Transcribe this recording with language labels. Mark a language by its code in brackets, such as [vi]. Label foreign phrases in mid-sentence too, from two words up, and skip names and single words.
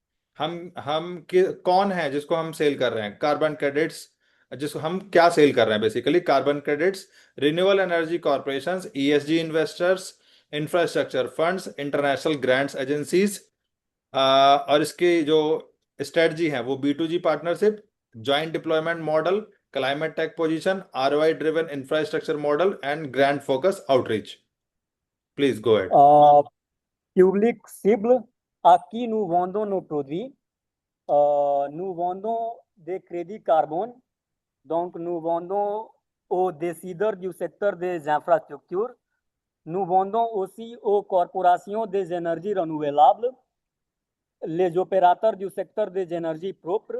[hi] कौन है जिसको हम [en] सेल [hi] कर रहे हैं [en] carbon credits [hi] जिसको हम क्या [en] सेल [hi] कर रहे हैं [en] basically carbon credits renewable energy corporations ESG investors infrastructure funds international grants agencies [hi] और इसकी जो [en] स्ट्रेटजी [hi] है वो [en] B2G partnership joint deployment model climate tech position ROI driven infrastructure model and grand focus outreach please go ahead [fr] Public cible à qui nous vendons nos produits. Nous vendons des crédits carbone, donc nous vendons aux décideurs du secteur des infrastructures. Nous vendons aussi aux corporations des énergies renouvelables, les opérateurs du secteur des énergies propres.